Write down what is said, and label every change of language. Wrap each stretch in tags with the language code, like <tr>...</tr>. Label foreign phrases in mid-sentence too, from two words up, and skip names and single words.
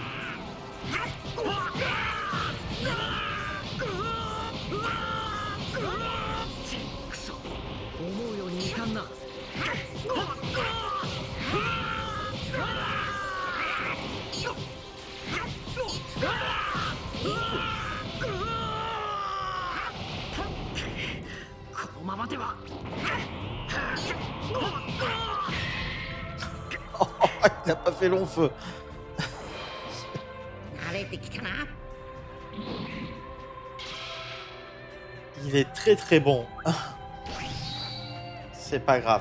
<ja>くそ思うようにいかんなこのままでは</ja> <fr>Il n'a pas fait long feu. Il est très très bon. C'est pas grave.</fr>